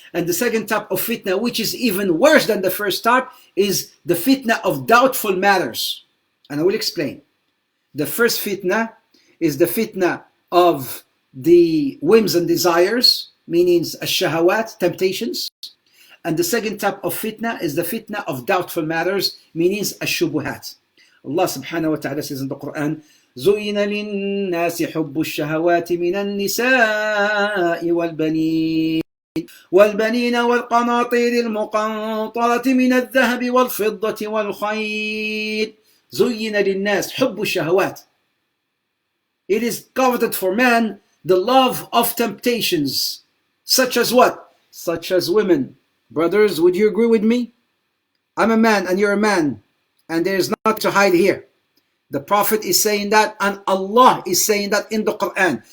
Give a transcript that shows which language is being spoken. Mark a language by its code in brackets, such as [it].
[en] And the second type of fitna, which is even worse than the first type, is the fitna of doubtful matters. And I will explain. The first fitna is the fitna of the whims and desires, meaning ash-shahawat, temptations. And the second type of fitna is the fitna of doubtful matters, meaning ash-shubuhat. Allah subhanahu wa ta'ala says in the Quran, [ar] زُيِّنَ لِلنَّاسِ حُبُّ الشَّهَوَاتِ مِنَ النِّسَاءِ وَالْبَنِينَ وَالْقَنَاطِيرِ الْمُقَنطَرَةِ مِنَ الذَّهَبِ وَالْفِضَّةِ وَالْخَيْلِ زُيِّنَ لِلنَّاسِ حُبُّ الشَّهَوَاتِ. [en] It is coveted for man the love of temptations, such as what? Such as women. Brothers, would you agree with me? I'm a man and you're a man, and there is nothing to hide here. The Prophet is saying that, and Allah is saying that in the Quran.